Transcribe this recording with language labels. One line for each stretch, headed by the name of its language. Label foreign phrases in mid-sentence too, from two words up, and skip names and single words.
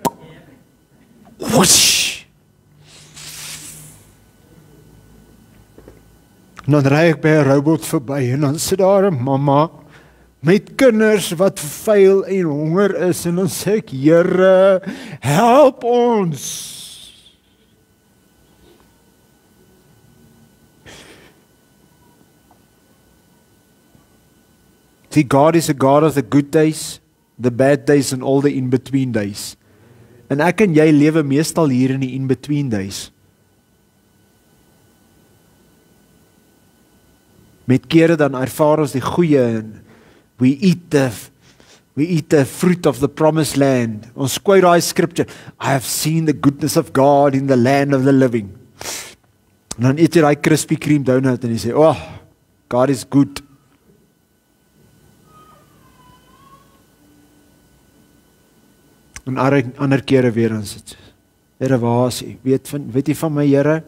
Afrikaans: Whoosh! Dan ry ek by 'n robot verby en dan sit daar 'n mamma met kinders wat vuil en honger is en dan sê ek, Here, help ons.
English: See, God is a God of the good days, the bad days and all the in-between days.
Afrikaans: En ek en jy lewe meestal hier in die
English: in-between days.
Afrikaans: Met kere dan ervaar ons die goeie en
English: we eat the fruit of the promised land. Ons quote daai scripture, I have seen the goodness of God in the land of the living.
Afrikaans: En dan eet jy daai Krispy Kreme donut en jy sê,
English: oh, God is good.
Afrikaans: En ander kere weer dan sit, Here, waar is jy? Weet jy van my, Here?